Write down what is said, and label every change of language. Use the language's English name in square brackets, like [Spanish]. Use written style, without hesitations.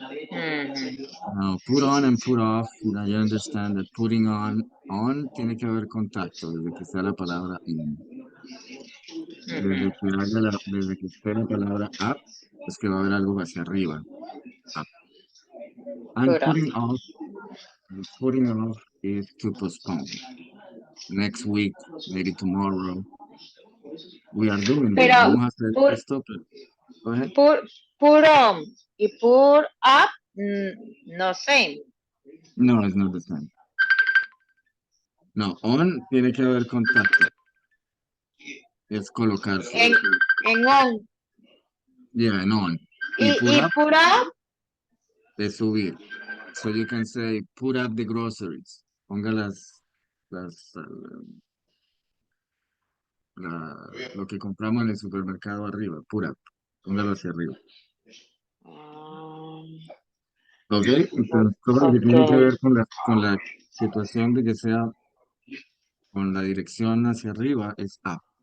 [English] Mhm. Now, put on and put off, you know, you understand that putting on [Spanish] tiene que haber contacto, desde que sea la palabra in. Mhm. Desde que esté la palabra up, es que va a haber algo hacia arriba. [English] Up. And Put up. putting off is to postpone. Next week, maybe tomorrow, we are doing this. [Spanish] Pero Vamos a hacer [English] put [Spanish] esto, pero [English] go ahead. put on y put up, no same. No, it's not the same. [Spanish] No, on tiene que haber contacto. Es colocarse. En, en on. [English] Yeah, and on. Y put [Spanish] Y [English] up put up, [Spanish] es subir. [English] So you can say, put up the groceries. [Spanish] Ponga lo que compramos en el supermercado arriba. Put up. Póngalo hacia arriba. um, ¿Ok? Entonces, todo lo que tiene que [English] okay, [Spanish] ver con la situación de que sea con la dirección hacia arriba es up.